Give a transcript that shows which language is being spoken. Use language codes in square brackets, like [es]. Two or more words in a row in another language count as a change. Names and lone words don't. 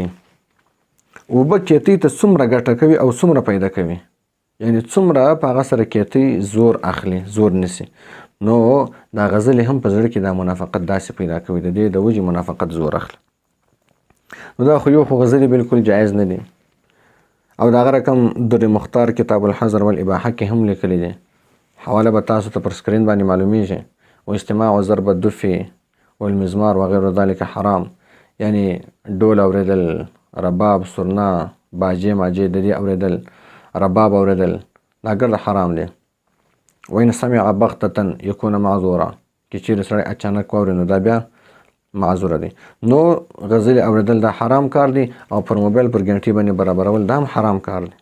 [ps] اوبه کیتۍ ته څومره ګټه کوي او څومره پیدا کوي، یعنې څومره په هغه سره کیتۍ زور اخلي، زور نیسي، نو دا غزلې هم په زړه کې دا منافقت داسې پیدا کوي، د دې د وجې منافقت زور اخلي. نو دا خو یو خو غزلې بالکل جایز نه دي. او د هغه رقم در مختار کتاب الحظر والاباحه کې هم لیکلی دی، حواله به تاسو ته پر سکرین باندې معلومیږي. [ar] و استماع و ضرب الدف والمزمار وغیر ذلك حرام، [ps] یعنی ډول اوریدل، رباب، سرنا، باجې ماجې د دې اوریدل، رباب اوریدل دا ګرد حرام دی. [ar] و ان سمع بغتة یکون معذورا، [ps] که چیرې سړی اچانک واوري نو دا بیا معذوره دی. نو غزلې اوریدل دا حرام کار دی او پر موبایل پر ګنټۍ باندې برابرول دا هم حرام کار دی.